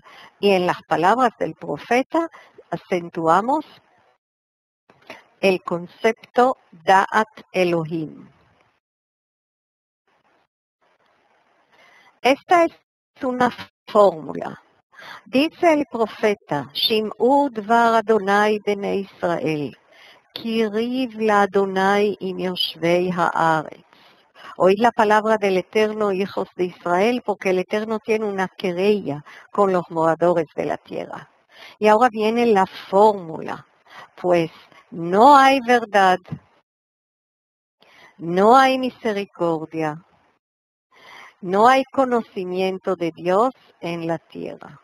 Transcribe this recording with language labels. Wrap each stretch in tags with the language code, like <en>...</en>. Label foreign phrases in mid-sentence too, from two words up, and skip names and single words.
<es>Y en las palabras del profeta acentuamos el concepto</es> <he>דעת אלהים.</he> <es>Esta es una fórmula. Dice el profeta,</es> <he>שמעו דבר יהוה בני ישראל, כי ריב ליהוה עם יושבי הארץ.</he> <es>Oíd la palabra del Eterno, hijos de Israel, porque el Eterno tiene una querella con los moradores de la tierra. Y ahora viene la fórmula, pues no hay verdad, no hay misericordia, no hay conocimiento de Dios en la tierra.</es>